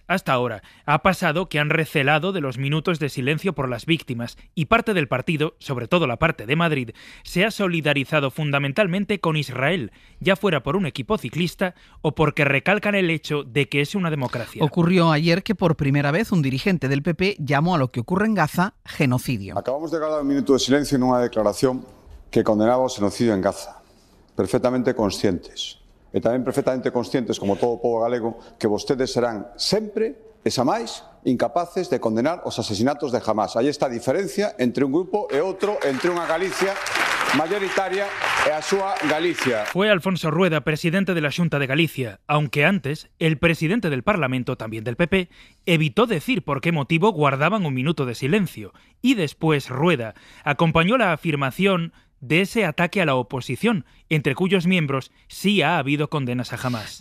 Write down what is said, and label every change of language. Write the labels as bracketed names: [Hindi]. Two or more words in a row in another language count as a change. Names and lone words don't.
[Spanish] Hasta ahora ha pasado que han recelado de los minutos de silencio por las víctimas y parte del partido, sobre todo la parte de Madrid, se ha solidarizado fundamentalmente con Israel, ya fuera por un equipo ciclista o porque recalcan el hecho de que es una democracia. Ocurrió ayer que por primera vez un dirigente del PP llamó a lo que ocurre en Gaza genocidio. Acabamos de ganar un minuto de silencio en una declaración que condenaba el genocidio en Gaza. [Galician] Perfectamente conscientes, e tamén perfectamente conscientes, como todo o povo galego, que vostedes serán sempre e xamais incapaces de condenar os asesinatos de Hamás. Aí está a diferencia entre un grupo e outro, entre unha Galicia mayoritaria e a súa Galicia. [Spanish] Fue Alfonso Rueda, presidente de la Xunta de Galicia, aunque antes el presidente del Parlamento, también del PP, evitó decir por qué motivo guardaban un minuto de silencio. Y después Rueda acompañó la afirmación de ese ataque a la oposición entre cuyos miembros sí ha habido condenas a Hamás.